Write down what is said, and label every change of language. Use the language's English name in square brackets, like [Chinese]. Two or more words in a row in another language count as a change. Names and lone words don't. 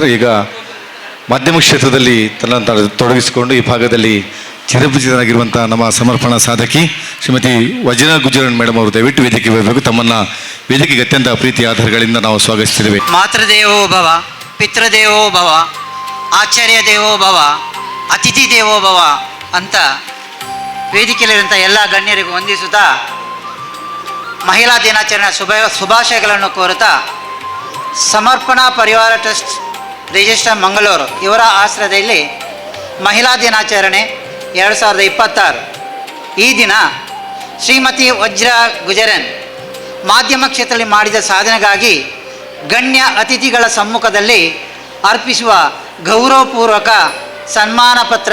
[Kannada] ಈಗ ಮಾಧ್ಯಮ ಕ್ಷೇತ್ರದಲ್ಲಿ ತನ್ನ ತೊಡಗಿಸಿಕೊಂಡು ಈ ಭಾಗದಲ್ಲಿ ಚಿರಪರಿಚಿತರಾಗಿರುವಂಥ ನಮ್ಮ ಸಮರ್ಪಣಾ ಸಾಧಕಿ ಶ್ರೀಮತಿ ವಜ್ರ ಗುಜರನ್ ಮೇಡಮ್ ಅವರು ದಯವಿಟ್ಟು ವೇದಿಕೆಗೆ ಬರಬೇಕು. ತಮ್ಮನ್ನು ವೇದಿಕೆಗೆ ಅತ್ಯಂತ ಪ್ರೀತಿ ಆಧಾರಗಳಿಂದ ನಾವು ಸ್ವಾಗತಿಸಿದ್ದೇವೆ. [Sanskrit] ಮಾತೃದೇವೋ ಭವ, ಪಿತೃದೇವೋ ಭವ, ಆಚಾರ್ಯ ದೇವೋ ಭವ, ಅತಿಥಿ ದೇವೋ ಭವ [Kannada] ಅಂತ ವೇದಿಕೆಯಲ್ಲಿರುವಂಥ ಎಲ್ಲ ಗಣ್ಯರಿಗೂ ವಂದಿಸುತ್ತಾ ಮಹಿಳಾ ದಿನಾಚರಣೆ ಶುಭಾಶಯಗಳನ್ನು ಕೋರುತ್ತಾ ಸಮರ್ಪಣಾ ಪರಿವಾರ ಟ್ರಸ್ಟ್ ರಿಜಿಸ್ಟರ್ ಮಂಗಳೂರು ಇವರ ಆಶ್ರಯದಲ್ಲಿ ಮಹಿಳಾ ದಿನಾಚರಣೆ 2026 ಈ ದಿನ ಶ್ರೀಮತಿ ವಜ್ರ ಗುಜರನ್ ಮಾಧ್ಯಮ ಕ್ಷೇತ್ರದಲ್ಲಿ ಮಾಡಿದ ಸಾಧನೆಗಾಗಿ ಗಣ್ಯ ಅತಿಥಿಗಳ ಸಮ್ಮುಖದಲ್ಲಿ ಅರ್ಪಿಸುವ ಗೌರವಪೂರ್ವಕ ಸನ್ಮಾನ ಪತ್ರ.